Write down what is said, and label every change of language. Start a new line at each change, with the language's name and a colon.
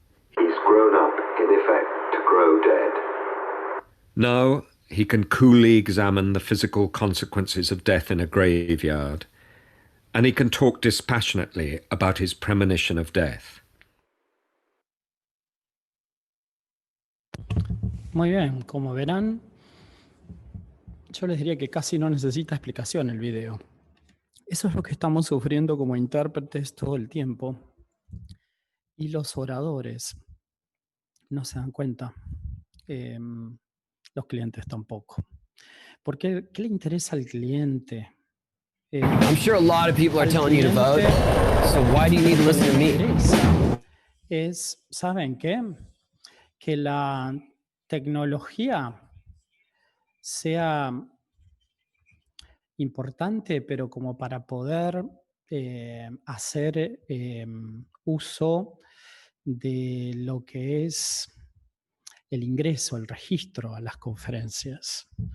English: He's grown up, in effect, to grow dead. Now he can coolly examine the physical consequences of death in a graveyard, and he can talk dispassionately about his premonition of death.
Spanish: Muy bien, como verán, yo les diría que casi no necesita explicación el video. Eso es lo que estamos sufriendo como intérpretes todo el tiempo. Y los oradores no se dan cuenta. Los clientes tampoco. Porque, ¿qué le interesa al cliente?
English: I'm sure a lot of people are telling you to vote, so why do you need to listen to me?
Spanish: ¿Saben qué? Que la tecnología sea importante, pero como para poder hacer uso de lo que es el ingreso, el registro a las conferencias.